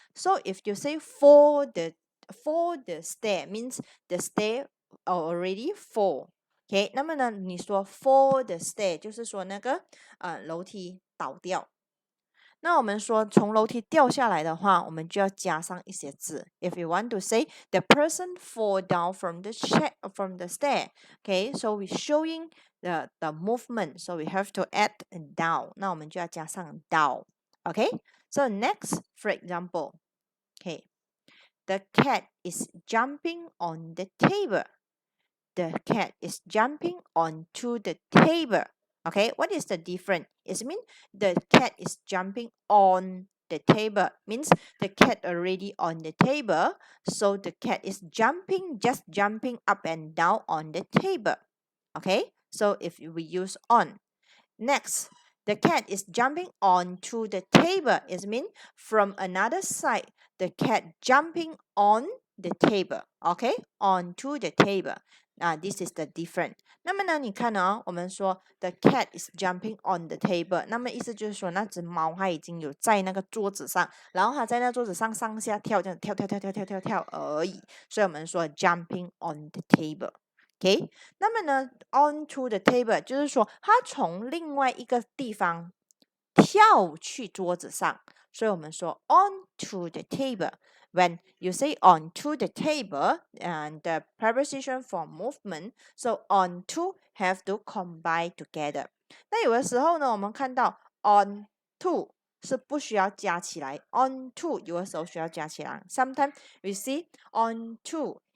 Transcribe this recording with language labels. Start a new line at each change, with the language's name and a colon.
English: So if you say fall the stair means the stair already fall。
Chinese: OK，那么呢你说
English: fall the stair
Chinese: 就是说那个楼梯倒掉。那我们说从楼梯掉下来的话，我们就要加上一些字。
English: If you want to say the person fall down from the stair, okay, so we showing the movement, so we have to add down.
Chinese: 那我们就要加上 down, okay?
English: So next, for example, okay, the cat is jumping on the table. The cat is jumping onto the table. Okay, what is the difference? It means the cat is jumping on the table. Means the cat already on the table. So the cat is just jumping up and down on the table. Okay, so if we use on. Next, the cat is jumping onto the table. It means from another side, the cat jumping on the table. Okay, onto the table. This is the difference.
Chinese: 那么呢，你看哦，我们说
English: the cat is jumping on the table，
Chinese: 那么意思就是说那只猫它已经有在那个桌子上，然后它在那桌子上上下跳，这样跳而已。所以我们说
English: jumping on the table。
Chinese: OK，那么呢，
English: onto the table
Chinese: 就是说它从另外一个地方跳去桌子上，所以我们说 onto the table。
English: When you say onto the table, and the preposition for movement, so onto have to combine together.
Chinese: 那有的时候呢，我们看到 onto 是不需要加起来 ，onto 有的时候需要加起来。
English: Sometimes we see onto